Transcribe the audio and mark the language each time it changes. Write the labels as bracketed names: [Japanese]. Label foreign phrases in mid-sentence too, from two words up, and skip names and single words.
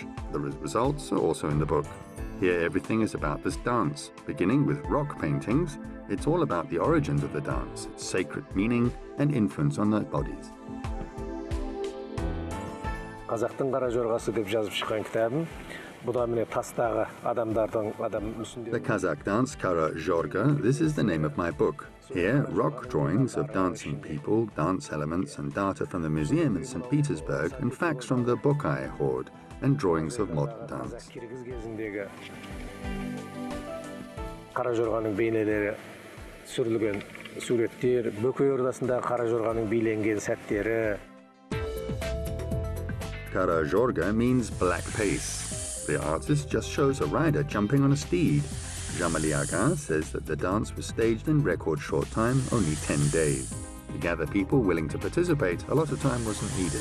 [English] The results are also in the book. Here everything is about this dance, beginning with rock paintings. It's all about the origins of the dance, its sacred meaning and influence on their bodies. [Kazakh] Қазақтың қара жорғасы деп жазып шыққан кітабым. Бұда міне тастағы [English] The Kazakh dance Kara Zhorga, this is the name of my book. Here, rock drawings of dancing people, dance elements and data from the museum in St. Petersburg and facts from the Bokai horde and drawings of modern dance. [Kazakh] Kara Jorgaның бейнелері сүрілген суреттер, Бөкей Ордасында Кара Jorgaның биленген сәттері. [English] Kara Zhorga means black pace. The artist just shows a rider jumping on a steed. Joly says that the dance was staged in record short time, only 10 days. To gather people willing to participate, a lot of time wasn't needed.